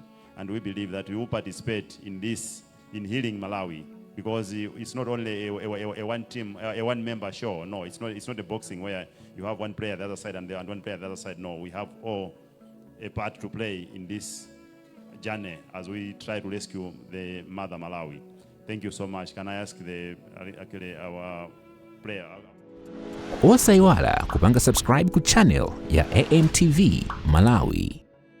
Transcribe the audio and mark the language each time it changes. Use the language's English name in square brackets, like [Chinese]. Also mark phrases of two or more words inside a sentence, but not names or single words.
[English] And we believe that you will participate in this, in healing Malawi, because it's not only a one team, a one member show. No, it's not a boxing where you have one player the other side and one player the other side. No, we have all a part to play in this journey as we try to rescue the mother Malawi. Thank you so much. Can I ask our player? [Nyanja] Osaiwala kupanga subscribe ku channel ya AMTV Malawi.